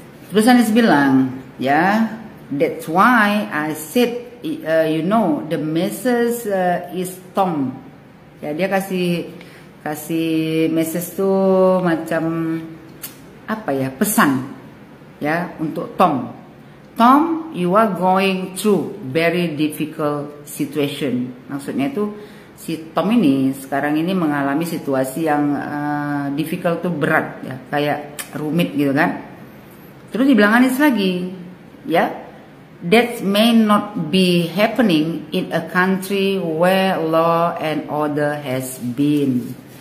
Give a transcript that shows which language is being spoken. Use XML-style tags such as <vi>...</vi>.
<id>Terus Anies bilang, ya,</id> <en>that's why I said, the message is Tom.</en> <id>Ya, dia kasih message tuh macam apa ya, pesan ya untuk Tom.</id> <en>Tom, you are going through very difficult situation.</en> <id>Maksudnya itu si Tom ini sekarang ini mengalami situasi yang difficult tuh berat ya, kayak rumit gitu kan. Terus dibilang Anies lagi, ya,</id> <en>that may not be happening in a country where law and order has been.</en>